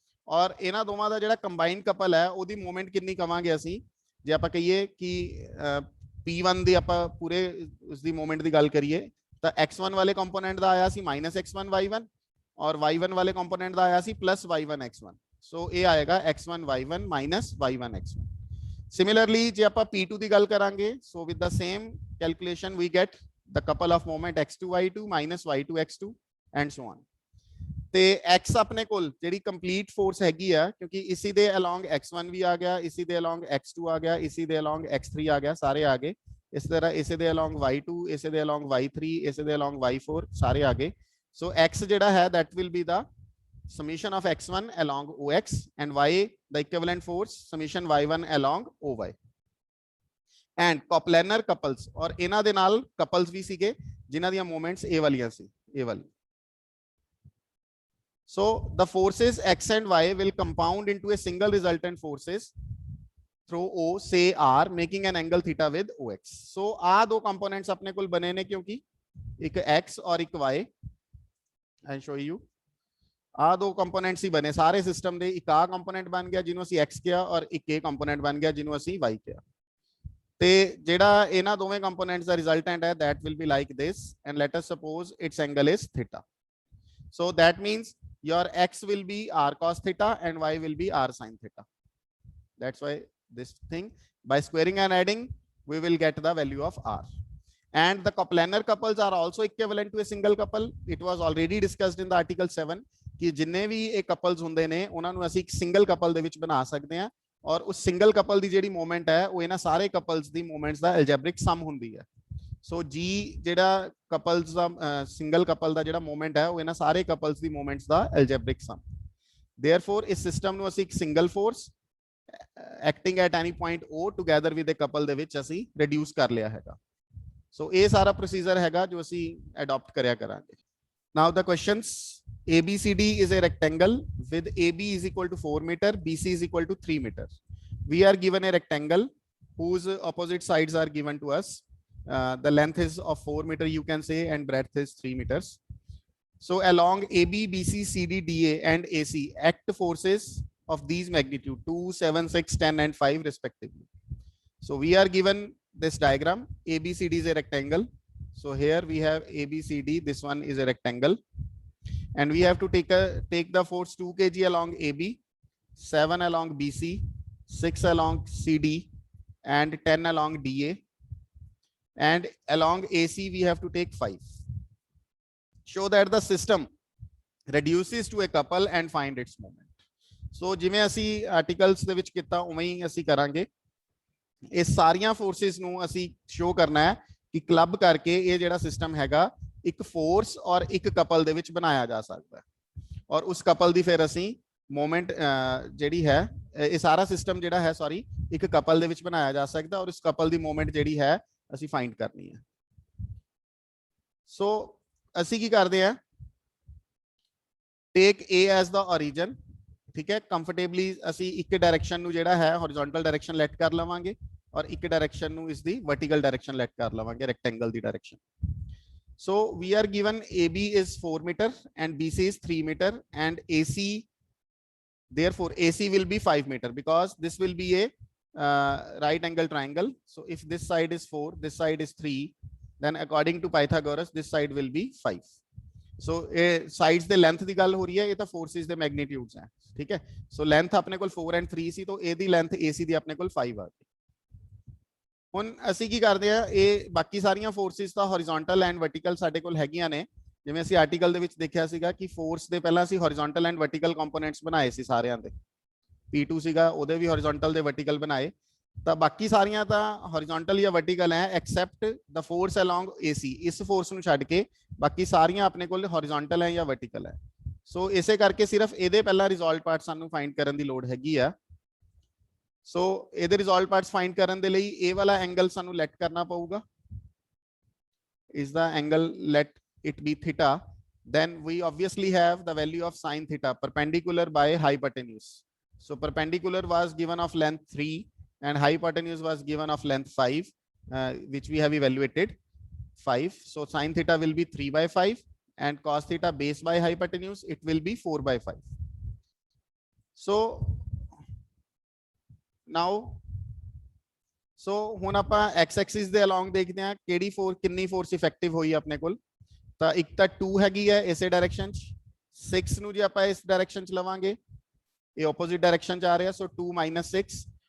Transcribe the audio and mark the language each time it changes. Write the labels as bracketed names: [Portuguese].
[Punjabi] ਔਰ ਇਹਨਾਂ ਦੋਵਾਂ ਦਾ ਜਿਹੜਾ ਕੰਬਾਈਨਡ ਕਪਲ ਹੈ ਉਹਦੀ ਮੂਵਮੈਂਟ ਕਿੰਨੀ ਕਵਾਂਗੇ ਅਸੀਂ, ਜੇ ਆਪਾਂ ਕਹੀਏ ਕਿ p1 ਦੀ ਆਪਾਂ ਪੂਰੇ ਉਸ ਦੀ ਮੂਵਮੈਂਟ ਦੀ ਗੱਲ ਕਰੀਏ ਤਾਂ x1 ਵਾਲੇ ਕੰਪੋਨੈਂਟ ਦਾ ਆਇਆ ਸੀ -x1 y1 ਔਰ y1 ਵਾਲੇ ਕੰਪੋਨੈਂਟ ਦਾ ਆਇਆ ਸੀ +y1 x1, ਸੋ ਇਹ ਆਏਗਾ x1 y1 -y1 x1। [English] Similarly, [Punjabi] ਜੇ ਆਪਾਂ p2 ਦੀ ਗੱਲ ਕਰਾਂਗੇ, [English] so with the same calculation we get the couple of moment x2 y2 -y2 x2 and so on। [Punjabi] ਤੇ x ਆਪਣੇ ਕੋਲ ਜਿਹੜੀ ਕੰਪਲੀਟ ਫੋਰਸ ਹੈਗੀ ਆ, ਕਿਉਂਕਿ ਇਸੀ ਦੇ along x1 ਵੀ ਆ ਗਿਆ, ਇਸੀ ਦੇ along x2 ਆ ਗਿਆ, ਇਸੀ ਦੇ along x3 ਆ ਗਿਆ, ਸਾਰੇ ਆ ਗਏ। ਇਸ ਤਰ੍ਹਾਂ ਇਸੇ ਦੇ along y2, ਇਸੇ ਦੇ along y3, ਇਸੇ ਦੇ along y4, ਸਾਰੇ ਆ ਗਏ। [English] so x [Punjabi] ਜਿਹੜਾ ਹੈ [English] that will be the summation of x1 along OX and y the equivalent force summation y1 along OY and coplanar couples। [Punjabi] और ਇਹਨਾਂ ਦੇ ਨਾਲ couples ਵੀ ਸੀਗੇ ਜਿਨ੍ਹਾਂ ਦੀਆਂ moments ਇਹ ਵਾਲੀਆਂ ਸੀ, ਇਹ ਵਾਲੀ। [English] so the forces x and y will compound into a single resultant forces through O say R making an angle theta with OX। [Punjabi] so ਆ ਦੋ components ਆਪਣੇ ਕੋਲ ਬਣੇ ਨੇ ਕਿਉਂਕਿ ਇੱਕ x ਔਰ ਇੱਕ y, [English] I'll show you। [Punjabi] ਆ ਦੋ ਕੰਪੋਨੈਂਟਸ ਹੀ ਬਣੇ ਸਾਰੇ ਸਿਸਟਮ ਦੇ, ਇੱਕ ਆ ਕੰਪੋਨੈਂਟ ਬਣ ਗਿਆ ਜਿਹਨੂੰ ਅਸੀਂ x ਕਿਹਾ ਔਰ ਇੱਕ ਇਹ ਕੰਪੋਨੈਂਟ ਬਣ ਗਿਆ ਜਿਹਨੂੰ ਅਸੀਂ y ਕਿਹਾ। ਤੇ ਜਿਹੜਾ ਇਹਨਾਂ ਦੋਵੇਂ ਕੰਪੋਨੈਂਟਸ ਦਾ ਰਿਜ਼ਲਟੈਂਟ ਹੈ [English] that will be like this and let us suppose its angle is theta। so that means your x will be r cos theta and y will be r sin theta। that's why this thing by squaring and adding we will get the value of r। and the coplanar couples are also equivalent to a single couple। it was already discussed in the article 7 [Punjabi] ਕਿ ਜਿੰਨੇ ਵੀ ਇਹ couples ਹੁੰਦੇ ਨੇ ਉਹਨਾਂ ਨੂੰ ਅਸੀਂ ਇੱਕ single couple ਦੇ ਵਿੱਚ ਬਣਾ ਸਕਦੇ ਹਾਂ, ਔਰ ਉਸ ਸਿੰਗਲ ਕਪਲ ਦੀ ਜਿਹੜੀ ਮੂਵਮੈਂਟ ਹੈ ਉਹ ਇਹਨਾਂ ਸਾਰੇ ਕਪਲਸ ਦੀ ਮੂਵਮੈਂਟਸ ਦਾ ਐਲਜੈਬਰਿਕ ਸਮ ਹੁੰਦੀ ਹੈ। ਸੋ ਜੀ ਜਿਹੜਾ ਕਪਲਸ ਦਾ ਸਿੰਗਲ ਕਪਲ ਦਾ ਜਿਹੜਾ ਮੂਵਮੈਂਟ ਹੈ ਉਹ ਇਹਨਾਂ ਸਾਰੇ ਕਪਲਸ ਦੀ ਮੂਵਮੈਂਟਸ ਦਾ ਐਲਜੈਬਰਿਕ ਸਮ। ਦੇਅਰਫੋਰ ਇਸ ਸਿਸਟਮ ਨੂੰ ਅਸੀਂ ਇੱਕ single force [English] acting at any point O together with a couple [Punjabi] ਦੇ ਵਿੱਚ ਅਸੀਂ ਰਿਡਿਊਸ ਕਰ ਲਿਆ ਹੈਗਾ। ਸੋ ਇਹ ਸਾਰਾ ਪ੍ਰੋਸੀਜਰ ਹੈਗਾ ਜੋ ਅਸੀਂ ਅਡਾਪਟ ਕਰਿਆ ਕਰਾਂਗੇ। [English] now the questions, ABCD is a rectangle with AB is equal to 4 meter, BC is equal to 3 meter। we are given a rectangle whose opposite sides are given to us। the length is of 4 meter you can say and breadth is 3 meters। so along AB, BC, CD, DA and AC act forces of these magnitude 2, 7, 6, 10 and 5 respectively। so we are given this diagram, ABCD is a rectangle, so here we have ABCD, this one is a rectangle and we have to take the force 2 kg along AB, 7 along BC, 6 along CD and 10 along DA, and along AC we have to take 5। show that the system reduces to a couple and find its moment। [Punjabi] so ਜਿਵੇਂ ਅਸੀਂ articles ਦੇ ਵਿੱਚ ਕੀਤਾ ਉਵੇਂ ਹੀ ਅਸੀਂ ਕਰਾਂਗੇ। ਇਹ ਸਾਰੀਆਂ ਫੋਰਸਿਸ ਨੂੰ ਅਸੀਂ ਸ਼ੋ ਕਰਨਾ ਹੈ ਕਿ ਕਲੱਬ ਕਰਕੇ ਇਹ ਜਿਹੜਾ ਸਿਸਟਮ ਹੈਗਾ ਇੱਕ ਫੋਰਸ ਔਰ ਇੱਕ ਕਪਲ ਦੇ ਵਿੱਚ ਬਣਾਇਆ ਜਾ ਸਕਦਾ ਹੈ, ਔਰ ਉਸ ਕਪਲ ਦੀ ਫਿਰ ਅਸੀਂ ਮੂਵਮੈਂਟ ਜਿਹੜੀ ਹੈ, ਇਹ ਸਾਰਾ ਸਿਸਟਮ ਜਿਹੜਾ ਹੈ ਸੌਰੀ ਇੱਕ ਕਪਲ ਦੇ ਵਿੱਚ ਬਣਾਇਆ ਜਾ ਸਕਦਾ ਔਰ ਉਸ ਕਪਲ ਦੀ ਮੂਵਮੈਂਟ ਜਿਹੜੀ ਹੈ ਅਸੀਂ ਫਾਈਂਡ ਕਰਨੀ ਹੈ। ਸੋ ਅਸੀਂ ਕੀ ਕਰਦੇ ਆ, [English] take A as the origin, [Punjabi] ਠੀਕ ਹੈ, ਕੰਫਰਟੇਬਲੀ ਅਸੀਂ ਇੱਕ ਡਾਇਰੈਕਸ਼ਨ ਨੂੰ ਜਿਹੜਾ ਹੈ ਹੌਰੀਜ਼ੌਂਟਲ ਡਾਇਰੈਕਸ਼ਨ ਲੈਟ ਕਰ ਲਵਾਂਗੇ ਔਰ ਇੱਕ ਡਾਇਰੈਕਸ਼ਨ ਨੂੰ ਇਸ ਦੀ ਵਰਟੀਕਲ ਡਾਇਰੈਕਸ਼ਨ ਲੈਟ ਕਰ ਲਵਾਂਗੇ, rectangle ਦੀ direction. [English] So we are given AB is 4 meter and BC is 3 meter and AC, therefore AC will be 5 meter because this will be a right angle triangle. So if this side is 4, this side is 3, then according to Pythagoras this side will be 5. So sides the length [Punjabi] ਦੀ ਗੱਲ ਹੋ ਰਹੀ ਹੈ, ਇਹ ਤਾਂ forces ਦੇ magnitudes ਹੈ, ਠੀਕ ਹੈ। So length ਆਪਣੇ ਕੋਲ 4 and 3 ਸੀ, ਤਾਂ ਇਹਦੀ length AC ਦੀ ਆਪਣੇ ਕੋਲ 5 ਆ ਗਈ। ਹੁਣ ਅਸੀਂ ਕੀ ਕਰਦੇ ਆ, ਇਹ ਬਾਕੀ ਸਾਰੀਆਂ ਫੋਰਸਿਸ ਤਾਂ ਹੌਰੀਜ਼ੌਂਟਲ ਐਂਡ ਵਰਟੀਕਲ ਸਾਡੇ ਕੋਲ ਹੈਗੀਆਂ ਨੇ। ਜਿਵੇਂ ਅਸੀਂ ਆਰਟੀਕਲ ਦੇ ਵਿੱਚ ਦੇਖਿਆ ਸੀਗਾ ਕਿ ਫੋਰਸ ਦੇ ਪਹਿਲਾਂ ਅਸੀਂ ਹੌਰੀਜ਼ੌਂਟਲ ਐਂਡ ਵਰਟੀਕਲ ਕੰਪੋਨੈਂਟਸ ਬਣਾਏ ਸੀ ਸਾਰਿਆਂ ਦੇ। P2 ਸੀਗਾ, ਉਹਦੇ ਵੀ ਹੌਰੀਜ਼ੌਂਟਲ ਦੇ ਵਰਟੀਕਲ ਬਣਾਏ, ਤਾਂ ਬਾਕੀ ਸਾਰੀਆਂ ਤਾਂ ਹੌਰੀਜ਼ੌਂਟਲ ਜਾਂ ਵਰਟੀਕਲ ਹੈ [English] Except the force along AC। [Punjabi] ਇਸ ਫੋਰਸ ਨੂੰ ਛੱਡ ਕੇ ਬਾਕੀ ਸਾਰੀਆਂ ਆਪਣੇ ਕੋਲ ਹੌਰੀਜ਼ੌਂਟਲ ਹੈ ਜਾਂ ਵਰਟੀਕਲ ਹੈ। ਸੋ ਇਸੇ ਕਰਕੇ ਸਿਰਫ ਇਹਦੇ ਪਹਿਲਾਂ ਰਿਜ਼ੋਲਵ ਪਾਰਟ ਸਾਨੂੰ ਫਾਈਂਡ ਕਰਨ ਦੀ ਲੋੜ ਹੈਗੀ ਆ। ਸੋ ਇਹਦੇ ਰਿਜ਼ੋਲਵ ਪਾਰਟਸ ਫਾਈਂਡ ਕਰਨ ਦੇ ਲਈ ਇਹ ਵਾਲਾ ਐਂਗਲ ਸਾਨੂੰ ਲੈਟ ਕਰਨਾ ਪਊਗਾ, [English] is the angle let it be theta, then we obviously have the value of sin theta perpendicular by hypotenuse. So perpendicular was given of length 3 and hypotenuse was given of length 5, which we have evaluated 5. So sin theta will be 3 by 5 and cos theta base by hypotenuse, it will be 4 by 5. So now [Punjabi] ਸੋ ਹੁਣ ਆਪਾਂ x Axis ਦੇ along ਦੇਖਦੇ ਹਾਂ ਕਿਹੜੀ force, ਕਿੰਨੀ force effective ਹੋਈ ਆਪਣੇ ਕੋਲ। ਤਾਂ ਇੱਕ ਤਾਂ 2 ਹੈਗੀ ਹੈ ਇਸੇ ਡਾਇਰੈਕਸ਼ਨ 'ਚ, 6 ਨੂੰ ਜੇ ਆਪਾਂ ਇਸ ਡਾਇਰੈਕਸ਼ਨ 'ਚ ਲਵਾਂਗੇ, ਇਹ ਆਪੋਜ਼ਿਟ ਡਾਇਰੈਕਸ਼ਨ 'ਚ ਆ ਰਿਹਾ, ਸੋ 2 - 6।